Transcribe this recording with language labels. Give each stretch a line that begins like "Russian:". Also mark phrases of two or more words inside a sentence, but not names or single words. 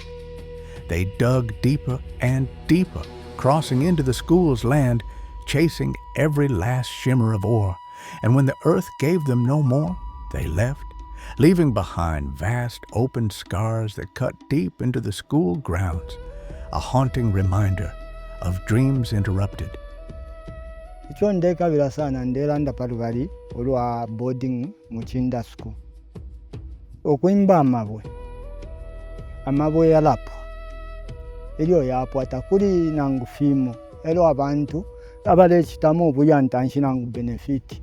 English: They dug deeper and deeper, crossing into the school's land, chasing every last shimmer of ore. And when the earth gave them no more, they left, leaving behind vast open scars that cut deep into the school grounds, a haunting reminder of dreams interrupted.
Bemba: Icho ndekabira sana ndelanda palubali olwa boarding mu Kinda school. Okwimba amabwe yalapwa. Elyo yapwata kuli nangu fimo. Elo abantu abale chitamu obuyanta nshinangu benefit.